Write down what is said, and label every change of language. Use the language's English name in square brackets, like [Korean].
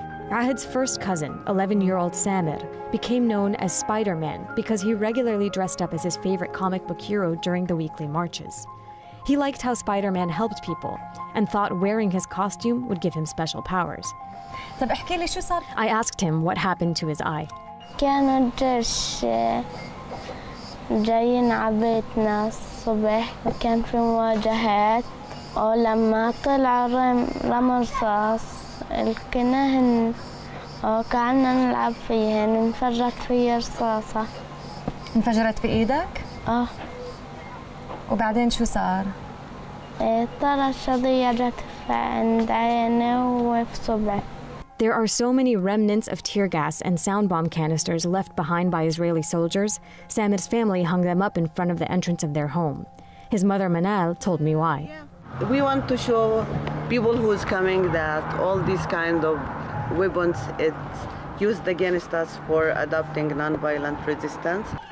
[English] Ahad's first cousin, 11-year-old Samir, became known as Spider-Man because he regularly dressed up as his favorite comic book hero during the weekly marches. He liked how Spider-Man helped people and thought wearing his costume would give him special powers. I asked him what happened to his eye. [Arabic] كانوا الجيش جايين عبيتنا الصبح وكان في مواجهات ولما طلع رمى رصاص الكناهن وقعدنا نلعب فيهن انفجرت في رصاصة. انفجرت في ايدك؟ وبعدين شو صار؟ طلع الشظية جت عند عيني وفي صبعي. [English] There are so many remnants of tear gas and sound bomb canisters left behind by Israeli soldiers. Samir's family hung them up in front of the entrance of their home. His mother Manal told me why. We want to show people who's coming that all these kind of weapons, it's used against us for adopting nonviolent resistance.